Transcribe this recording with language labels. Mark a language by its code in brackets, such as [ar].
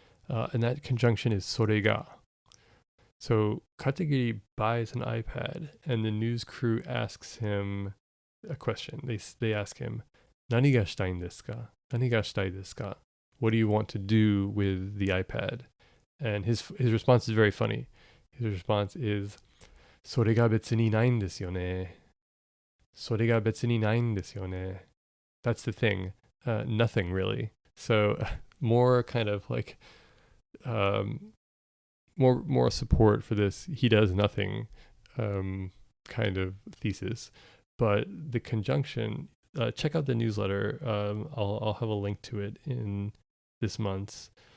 [en] And that conjunction is sorega. So Katagiri buys an iPad, and the news crew asks him a question. They ask him, [ja] "Nani ga shitai desu ka? [en] Nani ga shitai desu ka?" What do you want to do with the iPad? And his response is very funny. His response is, [ja] それが別にないんですよね。それが別にないんですよね. [en] That's the thing. Nothing really. So more kind of like more support for this he does nothing kind of thesis. But the conjunction, check out the newsletter. I'll have a link to it in this month's